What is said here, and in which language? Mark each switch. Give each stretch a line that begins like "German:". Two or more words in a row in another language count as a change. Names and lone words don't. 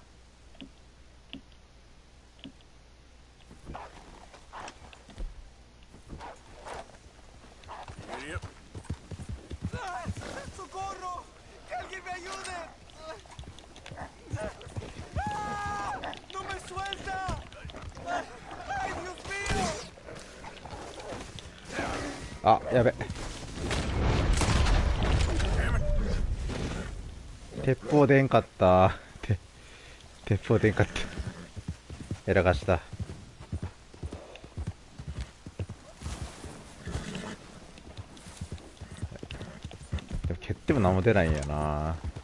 Spanish: Idiot. ¡Socorro! ¡Que alguien me ayude! ¡No me suelta! ¡Ay, Dios mío!
Japanese: あ、やべ。鉄砲でんかった。鉄砲でんかった。やらかした。でも蹴っても何も出ないんやな。